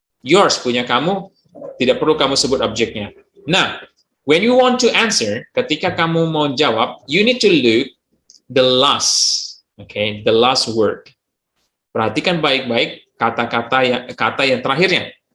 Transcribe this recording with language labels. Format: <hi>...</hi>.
<id>Yours, punya kamu, tidak perlu kamu sebut objeknya.</id> <en>Nah, when you want to answer,</en> <id>ketika kamu mau jawab,</id> <en>you need to look the last, okay, the last word.</en> <id>Perhatikan baik-baik kata yang terakhirnya.</id>